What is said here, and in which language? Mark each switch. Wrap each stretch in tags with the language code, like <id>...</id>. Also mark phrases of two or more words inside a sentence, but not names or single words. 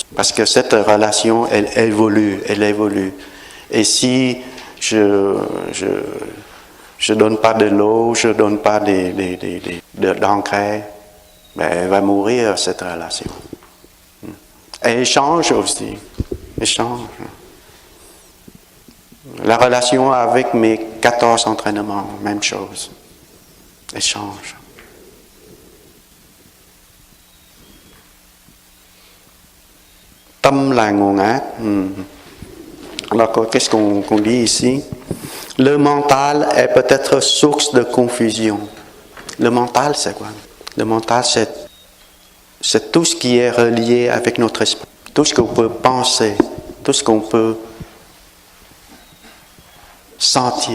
<fr>Parce que cette relation, elle évolue. Et si je donne pas de l'eau, je donne pas d'engrais, ben elle va mourir cette relation. Et elle change aussi. La relation avec mes 14 entraînements, même chose. Elle change.</fr> <vi>Tâm là nguồn ác.</vi> <fr>Alors, qu'est-ce qu'on dit ici? Le mental est peut-être source de confusion. Le mental, c'est quoi? Le mental, c'est tout ce qui est relié avec notre esprit. Tout ce qu'on peut penser, tout ce qu'on peut sentir.</fr>